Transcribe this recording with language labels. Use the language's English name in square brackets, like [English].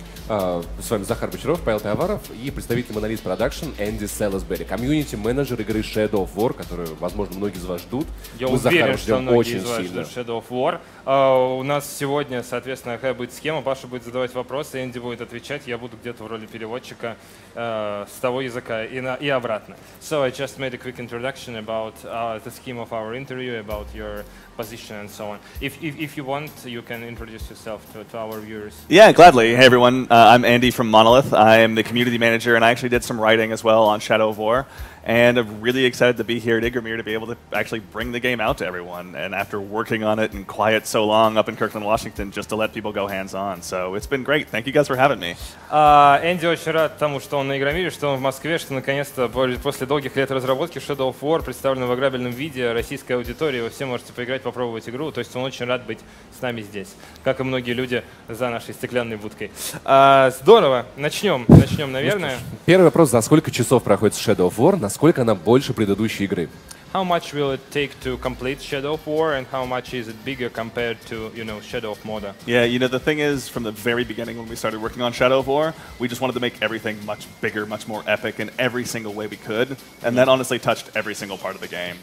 [Russian] С вами Захар Бочаров, Павел Пиаваров и представитель Monolith Productions Энди Salisbury, комьюнити менеджер игры Shadow of War, которую, возможно, многие из вас ждут. Я уверен, что многие из вас ждут Shadow of War. У нас сегодня, соответственно, какая будет схема. Паша будет задавать вопросы, Энди будет отвечать, я буду где-то в роли переводчика с того языка и обратно. [English] So I just made a quick introduction about the scheme of our interview, about your position and so on. If you want, you can introduce yourself to our viewers. Yeah, gladly. Hey everyone, I'm Andy from Monolith. I am the community manager, and I actually did some writing as well on Shadow of War. And I'm really excited to be here at ИгроМир to be able to actually bring the game out to everyone. And after working on it in quiet so long up in Kirkland, Washington, just to let people go hands-on. So it's been great. Thank you guys for having me. [Russian] Энди очень рад тому, что он на ИгроМире, что он в Москве, что наконец-то после долгих лет разработки Shadow of War представлен в играбельном виде российской аудитории. Вы все можете поиграть, попробовать игру. То есть он очень рад быть с нами здесь, как и многие люди за нашей стеклянной будкой. Здорово. Начнем, наверное. Первый вопрос: за сколько часов проходит Shadow of War? Насколько она больше предыдущей игры? [English] How much will it take to complete Shadow of War, and how much is it bigger compared to, Shadow of Mordor? Yeah, the thing is, from the very beginning when we started working on Shadow of War, we just wanted to make everything much bigger, much more epic in every single way we could, and that honestly touched every single part of the game.